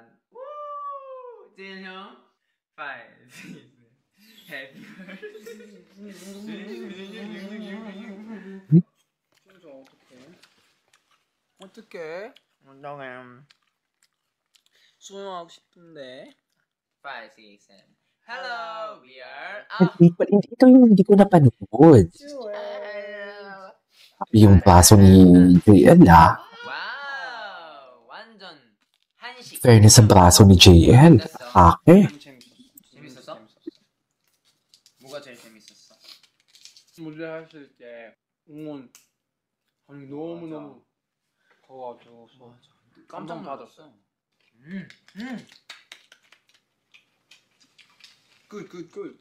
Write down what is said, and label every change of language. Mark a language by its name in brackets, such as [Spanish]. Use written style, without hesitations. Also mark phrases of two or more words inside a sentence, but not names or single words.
[Korean] Woo! 찐 형. 5, 6, Happy 어떡해? 운동해. 수영하고 싶은데. 5, 6, 7. [English] Hello, we are [Filipino] Ito yung hindi ko napanood. Yung braso ni JL, ah. [Korean] 와우. 완전 한식. [Filipino] Fairness sa braso ni JL. Ake. [Korean] 재밌었어? 뭐가 제일 재밌었어? 무대 했을 때 응원 아니 너무너무 더가지고 깜짝 놀랐어. 굿.